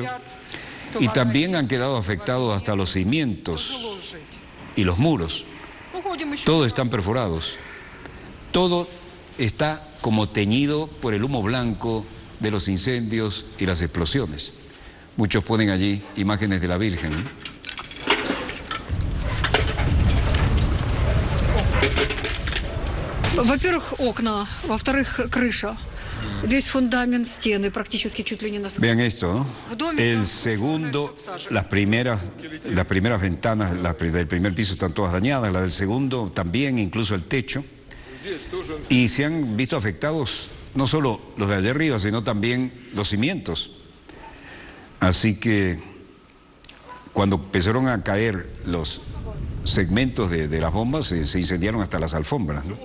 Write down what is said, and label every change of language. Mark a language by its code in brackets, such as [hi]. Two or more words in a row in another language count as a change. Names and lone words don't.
[es] Y también han quedado afectados hasta los cimientos y los muros. Todos están perforados. Todo está como teñido por el humo blanco de los incendios y las explosiones. Muchos ponen allí imágenes de la Virgen. [ru] Во-первых, окна, во-вторых, крыша. Весь фундамент, стены, практически чуть ли не на... [es] Vean esto, ¿no? El segundo, las primeras ventanas del primer piso están todas dañadas, la del segundo también, incluso el techo. Y se han visto afectados no solo los de allá arriba, sino también los cimientos. Así que cuando empezaron a caer los segmentos de las bombas, se incendiaron hasta las alfombras, ¿no?